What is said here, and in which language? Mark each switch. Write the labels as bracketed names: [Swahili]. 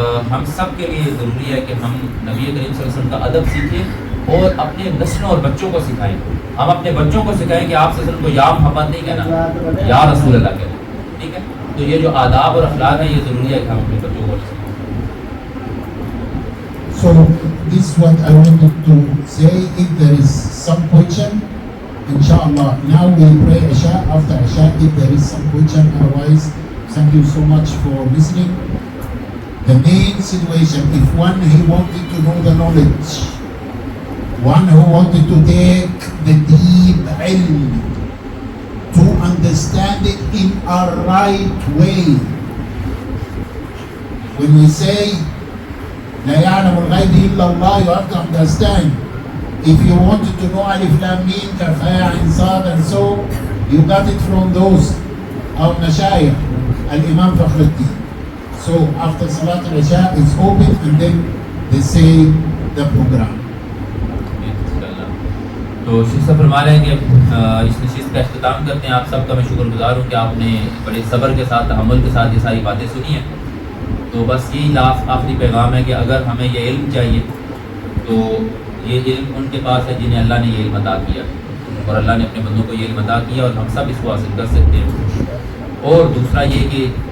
[Urdu] ہم سب کے لیے ضروری ہے کہ ہم نبی کریم صلی اللہ علیہ وسلم کا ادب سیکھیں اور اپنے نسلوں اور بچوں کو سکھائیں۔ ہم اپنے بچوں کو سکھائیں کہ آپ صلی اللہ علیہ وسلم کو یا محمد نہیں کہنا، یا رسول اللہ کہنا، ٹھیک ہے؟ تو یہ جو آداب اور اخلاق ہیں، یہ ضروری ہے کہ ہم اپنے بچوں کو سکھائیں۔ [English] So this is what I wanted to say. If there is some question, inshallah, now we pray Isha. After Isha, if there is some question, otherwise, thank you so much for listening. The main situation, if one he wanted to know the knowledge, one who wanted to take the deep ilm, to understand it in a right way. When we say [Arabic] لا يعلم الغيب إلا الله, [English] you have to understand. If you wanted to know Alif Lam Mim, Kaf Ha Ain Sad and so, you got it from those our Mashayikh, Al-Imam Fakhruddin. So after Salat al-Isha, it's open and then they say the program. [Urdu] تو شیخ صاحب فرما رہے ہیں کہ اس نشست کا اختتام کرتے ہیں۔ آپ سب کا میں شکر گزار ہوں کہ آپ نے بڑے صبر کے ساتھ، تحمل کے ساتھ یہ ساری باتیں سنی ہیں۔ تو بس یہی آخری پیغام ہے کہ اگر ہمیں یہ علم چاہیے تو یہ علم ان کے پاس ہے جنہیں اللہ نے یہ علم عطا کیا، اور اللہ نے اپنے بندوں کو یہ علم عطا کیا اور ہم سب اس کو حاصل کر سکتے ہیں۔ اور دوسرا یہ کہ